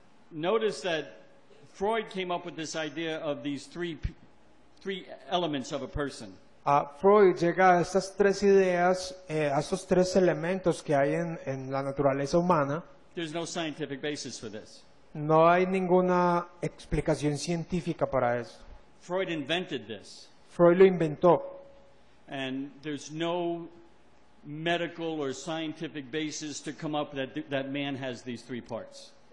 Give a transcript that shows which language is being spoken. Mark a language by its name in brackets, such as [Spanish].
[English] Notice that Freud came up with this idea of these three elements of a person. [Spanish] Freud llega a estas tres ideas, a estos tres elementos que hay en la naturaleza humana. [English] There's no scientific basis for this. [Spanish] No hay ninguna explicación científica para eso. [English] Freud invented this, [Spanish] Freud lo inventó. [English] and there's no medical or scientific basis to come up that man has these three parts.